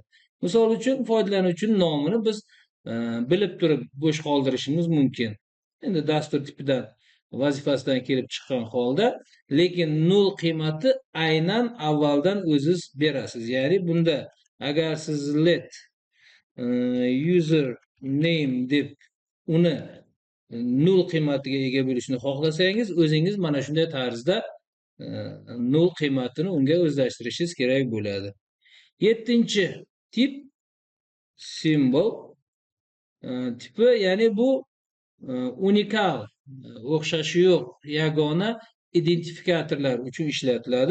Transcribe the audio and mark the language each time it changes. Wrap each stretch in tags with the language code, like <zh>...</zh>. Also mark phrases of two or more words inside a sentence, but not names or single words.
<uz>Misol uchun foydalanuvchining nomini biz bilib turib bo'sh qoldirishimiz mumkin. Endi dastur tipidan vazifasidan kelib chiqqan holda, lekin null qiymati aynan avvaldan o'ziz berasiz. Ya'ni bunda agar siz</uz> <en>let user name</en> <uz>deb uni null qiymatiga ega bo'lishni xohlasangiz, o'zingiz mana shunday tarzda null qiymatini unga o'zlashtirishingiz kerak bo'ladi. 7-chi tip symbol tipi, ya'ni bu unikal, o'xshashi yo'q yagona identifikatorlar uchun ishlatiladi.</uz>